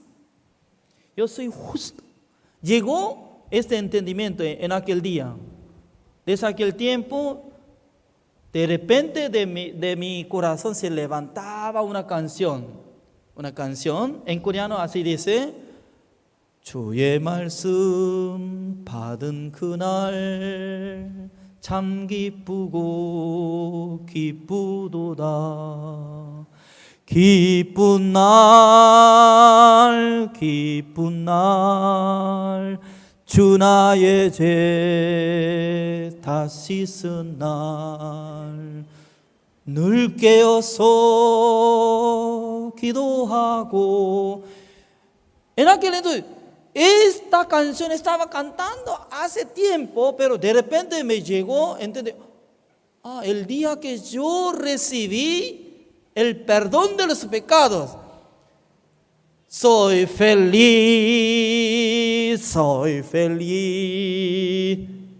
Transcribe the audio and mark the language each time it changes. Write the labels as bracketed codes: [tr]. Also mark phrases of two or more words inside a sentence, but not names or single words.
[es] Yo soy justo. Llegó este entendimiento en aquel día. Desde aquel tiempo, de repente de mi corazón se levantaba una canción. Una canción en coreano así dice: [ko] 주의 말씀 받은 그날 참 기쁘고 기쁘도다. 기쁜 날 주 나의 죄 다 씻은 날 늘 깨어서 기도하고. [es] En aquel entonces, esta canción estaba cantando hace tiempo, pero de repente me llegó, ¿entiende? el día que yo recibí el perdón de los pecados, soy feliz, soy feliz.